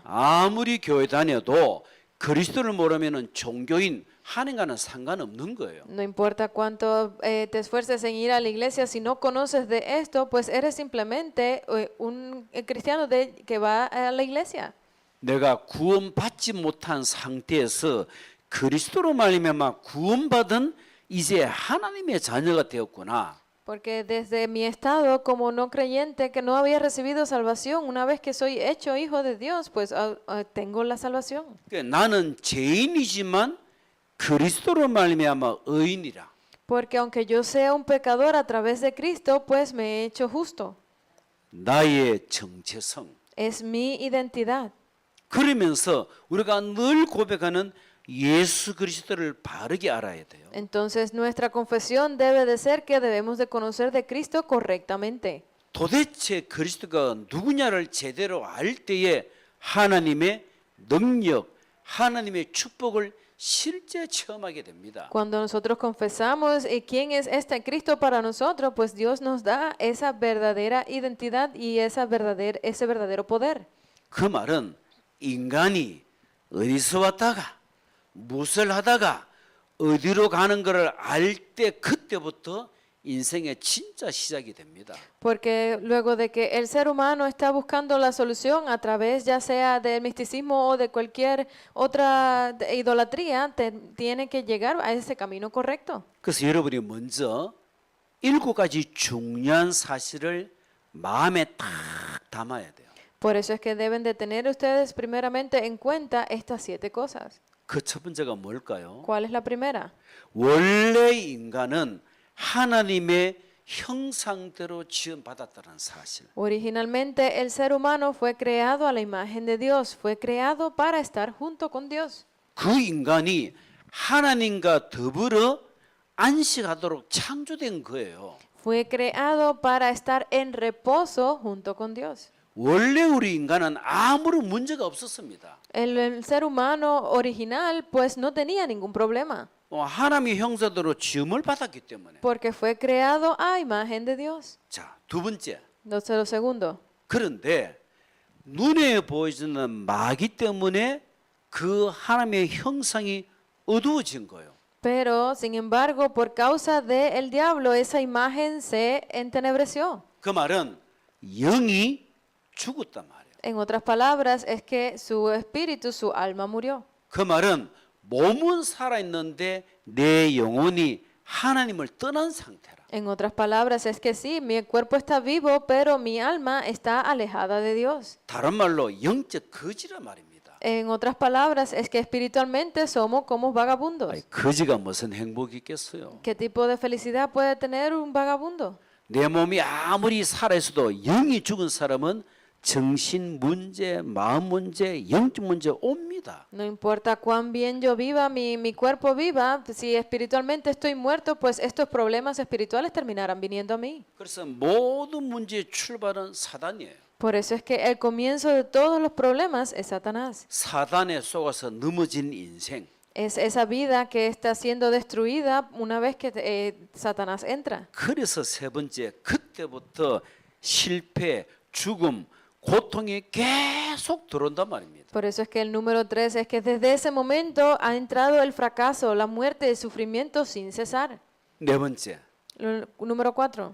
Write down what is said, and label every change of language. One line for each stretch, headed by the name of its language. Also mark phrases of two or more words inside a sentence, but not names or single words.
Korean: 아무리 교회 다녀도 그리스도를 모르면은 종교인 하는가는 상관없는 거예요.
Spanish: No importa cuánto te esfuerces en ir a la iglesia, si no conoces de esto, pues eres simplemente un cristiano que va a la iglesia.
Korean: 내가 구원받지 못한 상태에서 그리스도로 말미암아 구원받은 이제 하나님의 자녀가 되었구나.
Spanish: Porque desde mi estado como no creyente que no había recibido salvación, una vez que soy hecho hijo de Dios, pues tengo la salvación.
Korean: 그러니까 나는 죄인이지만 그리스도로 말미암아 의인이라.
Spanish: Porque aunque yo sea un pecador a través de Cristo, pues me he hecho justo.
Korean: 나의 정체성.
Spanish: Es mi identidad.
Korean: 그러면서 우리가 늘 고백하는 예수 그리스도를 바르게 알아야 돼요.
Spanish: Entonces nuestra confesión debe de ser que debemos de conocer de Cristo correctamente.
Korean: 도대체 그리스도가 누구냐를 제대로 알 때에 하나님의 능력, 하나님의 축복을 실제 체험하게 됩니다.
Spanish: Cuando nosotros confesamos quién es este Cristo para nosotros, pues Dios nos da esa verdadera identidad y ese verdadero poder.
Korean: 그 말은 인간이 어디서 왔다가 무엇을 하다가 어디로 가는 것을 알 때 그때부터 인생의 진짜 시작이 됩니다.
Spanish: Porque luego de que el ser humano está buscando la solución a través ya sea del misticismo o de cualquier otra idolatría, tiene que llegar a ese camino correcto.
Korean: 그래서 여러분이 먼저 7가지 중요한 사실을 마음에 딱 담아야 돼요.
Spanish: Por eso es que deben de tener ustedes primeramente en cuenta estas 7 cosas.
Korean: 그 첫 번째가 뭘까요?
Spanish: ¿Cuál es la primera?
Korean: 원래 인간은 하나님의 형상대로 지음받았다는 사실.
Spanish: Originalmente el ser humano fue creado a la imagen de Dios, fue creado para estar junto con Dios.
Korean: 그 인간이 하나님과 더불어 안식하도록 창조된 거예요.
Spanish: Fue creado para estar en reposo junto con Dios.
Korean: 원래 우리 인간은 아무런 문제가 없었습니다.
Spanish: El ser humano original pues no tenía ningún problema,
Korean: 하나님의 형상대로 지음을 받았기 때문에.
Spanish: porque fue creado a imagen de Dios.
Korean: 자, 두 번째.
Spanish: Entonces, lo segundo,
Korean: 그런데 눈에 보이지는 마귀 때문에 그 하나님의 형상이 어두워진 거예요.
Spanish: pero sin embargo, por causa del diablo, esa imagen se entenebreció.
Korean: 그 말은 영이 죽었단 말이에요.
Spanish: En otras palabras, es que su espíritu, su alma murió.
Korean: 그 말은 몸은 살아있는데 내 영혼이 하나님을 떠난 상태라.
Spanish: En otras palabras, es que sí, mi cuerpo está vivo, pero mi alma está alejada de Dios.
Korean: 다른 말로 영적 거지란 말입니다.
Spanish: En otras palabras, es que espiritualmente somos como vagabundos.
Korean: 아니, 거지가 무슨 행복이 있겠어요?
Spanish: ¿Qué tipo de felicidad puede tener un vagabundo?
Korean: 내 몸이 아무리 살아있어도 영이 죽은 사람은 정신 문제, 마음 문제, 영적 문제 옵니다.
Spanish: No importa cuán bien yo viva, mi cuerpo viva, si espiritualmente estoy muerto, pues estos problemas espirituales terminarán viniendo a mí.
Korean: 그래서 모든 문제의 출발은 사단이에요.
Spanish: Por eso es que el comienzo de todos los problemas es Satanás.
Korean: 사단에 속아서 넘어진 인생.
Spanish: Es esa vida que está siendo destruida una vez que Satanás entra.
Korean: 그래서 세 번째, 그때부터 실패, 죽음, 고통이 계속 들어온단 말입니다.
Spanish: Por eso es que el número 3 es que desde ese momento ha entrado el fracaso, la muerte, el sufrimiento sin cesar.
Korean: 네 번째,
Spanish: Número 4.